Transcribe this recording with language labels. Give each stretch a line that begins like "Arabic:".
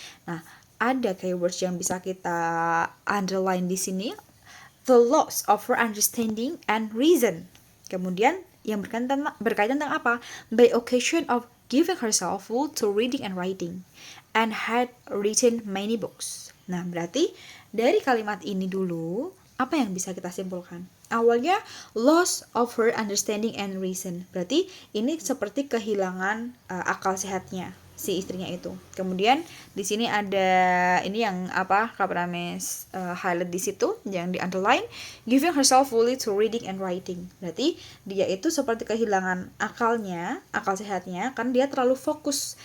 Indonesian: Nah, ada keywords yang bisa kita underline di sini.
English: The loss of her understanding and reason.
Indonesian: Kemudian yang berkaitan tentang apa?
English: By occasion of giving herself full to reading and writing and had written many books.
Indonesian: Nah, berarti dari kalimat ini dulu apa yang bisa kita simpulkan? Awalnya
English: loss of her understanding and reason.
Indonesian: Berarti ini seperti kehilangan akal sehatnya si istrinya itu. Kemudian di sini ada ini yang apa Kak Prames highlight di situ yang di underline,
English: giving herself fully to reading and writing.
Indonesian: Berarti dia itu seperti kehilangan akalnya, akal sehatnya kan dia terlalu fokus.